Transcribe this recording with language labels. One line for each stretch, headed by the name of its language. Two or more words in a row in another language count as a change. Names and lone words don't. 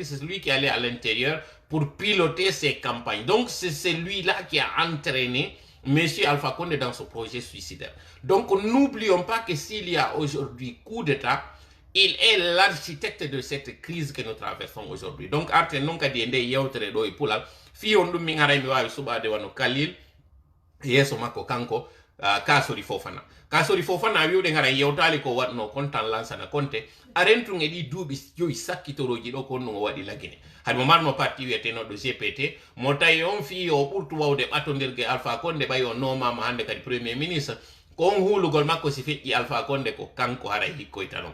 French: C'est celui qui allait à l'intérieur pour piloter ses campagnes. Donc c'est celui-là qui a entraîné M. Alpha Condé dans ce projet suicidaire. Donc n'oublions pas que s'il y a aujourd'hui coup d'État, il est l'architecte de cette crise que nous traversons aujourd'hui.
Fula: Donc arte non kadi ende yewtere do e pulal fi on dum mi ngaray mi wawi subade wano Kalil yeso makko kanko Kassory Fofana. Kassory Fofana wiwde ngaray yewtali ko watno kontan lansana konte arentu ngedi duubi joyi sakkitoroji do ko no wadi lagine. Hadi mo marno parti wiyeteno do GPT mo tawi on fi o ɓurtu wawde ɓattodirgue Alpha Condé ɓayi o nomama hande kadi premier ministre ko on hulugol makko si feƴƴi Alpha Condé ko kanko haray hikkoytanon.